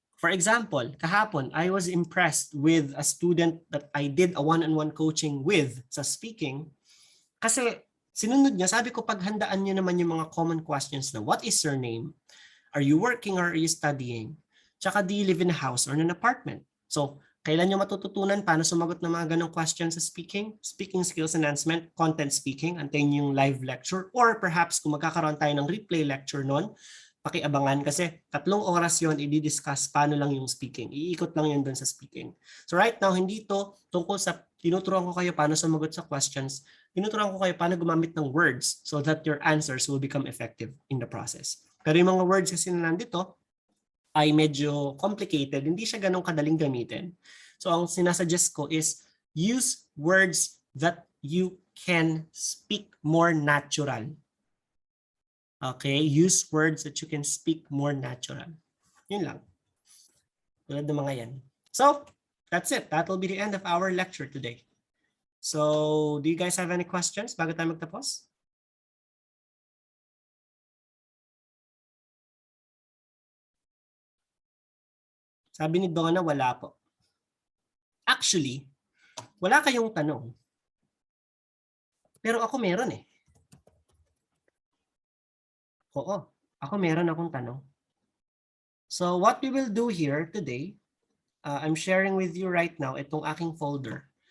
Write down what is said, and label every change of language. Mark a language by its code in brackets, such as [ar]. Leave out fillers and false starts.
[en] For example, [tl] kahapon, [en] I was impressed with a student that I did a one-on-one coaching with sa speaking. [tl] Kasi sinunod niya, sabi ko, paghandaan niyo naman yung mga [en] common questions [tl] na [en] what is your name? Are you working or are you studying? [tl] Tsaka [en] do you live in a house or in an apartment? [tl] So, kailan nyo matututunan paano sumagot ng mga ganong questions sa speaking? [en] Speaking skills enhancement, content speaking, [tl] antayin nyo yung [en] live lecture, or perhaps [tl] kung magkakaroon tayo ng [en] replay lecture [tl] nun, pakiabangan kasi 3 oras yon i-discuss paano lang yung speaking. Iikot lang yun dun sa speaking. [en] So right now, [tl] hindi to tungkol sa tinuturuan ko kayo paano sumagot sa questions. Tinuturuan ko kayo paano gumamit ng [en] words so that your answers will become effective in the process. [tl] Pero yung mga words kasi na nandito ay medyo complicated. Hindi siya ganun kadaling gamitin. [en] So [tl] ang sinasuggest ko [en] is use words that you can speak more natural. Okay, use words that you can speak more natural. [tl] Yun lang. Tulad ng mga yan. [en] So, that's it. That will be the end of our lecture today. So, do you guys have any questions [tl] bago tayo magtapos? Sabi ni Donna, wala po. Actually, wala kayong tanong. Pero ako meron eh. Oo, ako meron akong tanong. [en] So what we will do here today, I'm sharing with you right now [tl] itong aking [en] folder.